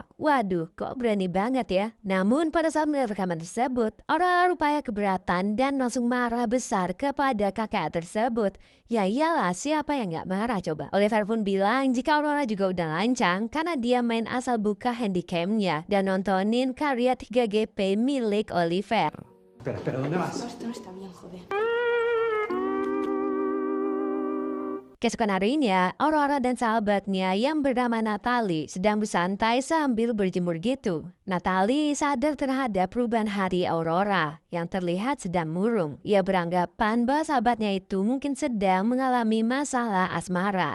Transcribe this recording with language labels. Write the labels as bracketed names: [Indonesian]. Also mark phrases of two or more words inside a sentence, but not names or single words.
[Indonesian] Waduh, kok berani banget ya. Namun pada saat melihat rekaman tersebut, Aurora rupanya keberatan dan langsung marah besar kepada kakak tersebut. Ya iyalah, siapa yang gak marah coba. Oliver pun bilang jika Aurora juga udah lancang karena dia main asal buka handycamnya dan nontonin karya 3GP milik Oliver. [Spanish] Espera, ¿dónde vas? Esto no está bien, joder. [Indonesian] Keesokan harinya, Aurora dan sahabatnya yang bernama Natalie sedang bersantai sambil berjemur gitu. Natalie sadar terhadap perubahan hari Aurora yang terlihat sedang murung. Ia beranggapan bahwa sahabatnya itu mungkin sedang mengalami masalah asmara.